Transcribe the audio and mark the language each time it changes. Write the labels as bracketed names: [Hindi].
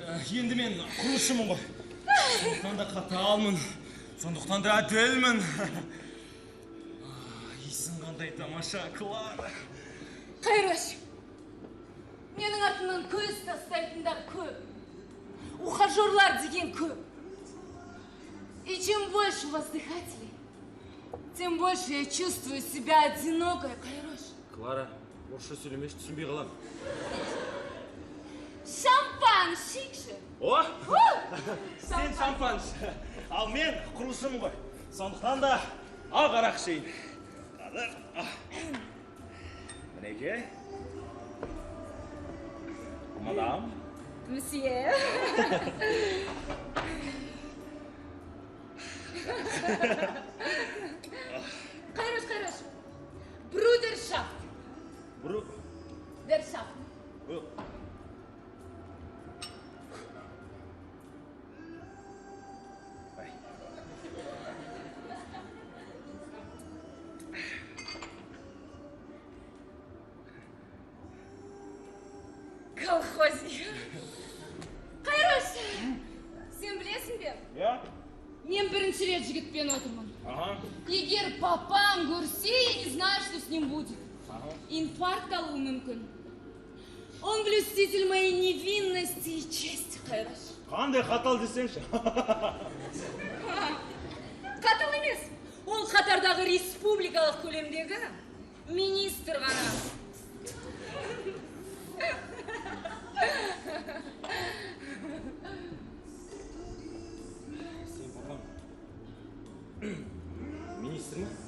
[Kazakh] Енді мен құрылысшымын ғой. Сондықтан да қаталмын, сондықтан да әділмін. Исің қандай тамаша, Клара. Қайрош, менің артымнан көз тастайтындар көп. Ухажерлар деген көп. [Russian] И чем больше воздыхателей, тем больше я чувствую себя одинокой, Қайрош. [Kazakh] Клара, орысша сөйлемеш, түсінбей қалам. Шампан шикші. О! Сен шампаншы. Ал мен құрылысшымын ғой. Сондықтан да ақ арақ ішейін. Қазір. Мінеке. Мадам. Мсье. Қайрош. Брудершафт. Дершафт. Колхозник. Қайрош, сен білесің бе? [Russian] Я? [Kazakh] Мен бірінші рет жігітпен отырмын. Ага. Егер папам көрсе, [Russian] я не знаю, что с ним будет. [Kazakh] Инфаркт алуы мүмкін. [Russian] Он блюститель моей невинности и чести, Қайрош. [Kazakh] Қандай қатал десеңші? Қатал емес. Ол Қатардағы республикалық көлемдегі министр ғана. Сен папам министр ме?